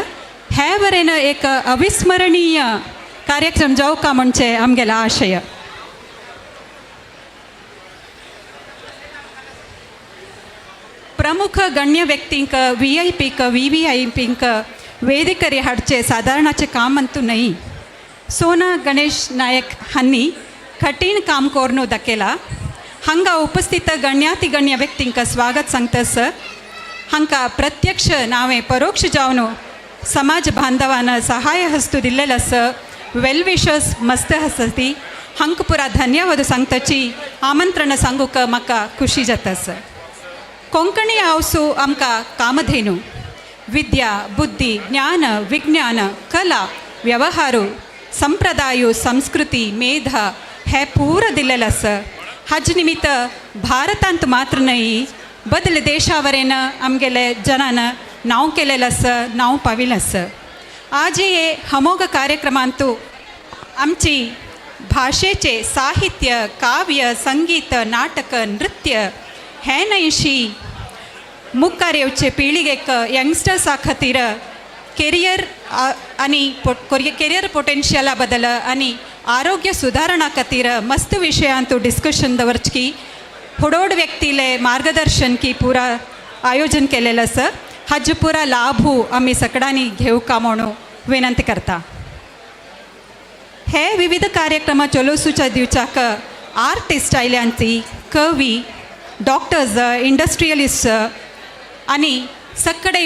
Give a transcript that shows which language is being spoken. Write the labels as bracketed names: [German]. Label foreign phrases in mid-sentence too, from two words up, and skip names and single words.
[Konkani] हे वरेन एक अविस्मरणीय कार्यक्रम जावका म्हणचे आमगेलो आशय. प्रमुख गण्य व्यक्तींक VIPक VVIPंक ವೇದಿಕರಿ हाडचे सादारणाचे काम अंतू नाही. सोना गणेश नायक हांनी कठीण काम करून दाखयला. हांगा उपस्थित गण्यातिगण्य व्यक्तींक स्वागत सांगतास. हांकां प्रत्यक्ष नावे परोक्ष जावन समाज बांधवान सहाय हस्तू दिल्लेलो आसा. [English] well wishers [Konkani] मस्त आसती. हांकां पुरा धन्यवाद सांगताची आमंत्रण सांगूक म्हाका खुशी जाता. कोंकणी हावसू आमकां कामधेनू विद्या बुद्धी ज्ञान विज्ञान कला व्यवहार संप्रदाय संस्कृती मेध हे पूर दिलेलं असं हज निमित्त भारतांत मात्र नाही बदल देशावरेन आमगेले जनानं नाव केलेलं असं नाव पाविलं असं आज हे हमोग कार्यक्रमांतू आमची भाषेचे साहित्य काव्य संगीत नाटक नृत्य हे नाहीशी मुखार येवचे पिळगेक यंगस्टर्सा खातीर केरियर आणि [English] career potential [Konkani] बदल आणि आरोग्य सुधारणा खातीर मस्त विशयांतू डिस्कशन दवरची हुडोड व्यक्तीले मार्गदर्शन की पुरा आयोजन केलेलं असं हाज पुरा लाभू आम्ही सगळ्यांनी घेऊ का म्हणून विनंती करता हे विविध कार्यक्रम चलोसूच्या दिवचाक आर्टिस्ट आयल्यांची कवी [English] doctors industrialist [Konkani] आणि सकडे